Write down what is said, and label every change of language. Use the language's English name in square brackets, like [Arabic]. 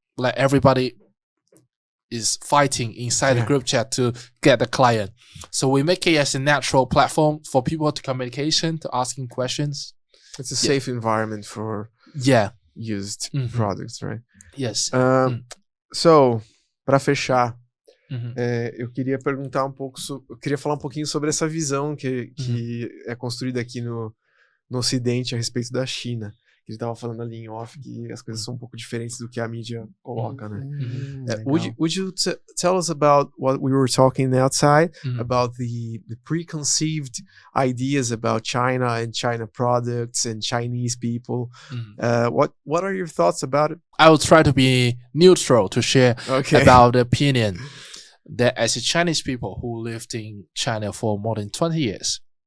[English] Like everybody is fighting inside the group chat to get the client. So we make it as a natural platform for people to communication, to asking questions. It's a safe environment for used products, right? Yes. [Portuguese] So, para fechar, eu queria perguntar eu queria falar um pouquinho sobre essa visão que é construída aqui no Ocidente a respeito da China. Ele estava falando ali em off que as coisas são um pouco diferentes do que a mídia coloca, né? [English] Would you tell us about what we were talking outside, about the preconceived ideas about China and China products and Chinese people? What are your thoughts about it? I will try to be neutral to share about the opinion that as a Chinese people who lived in China for more than 20 years.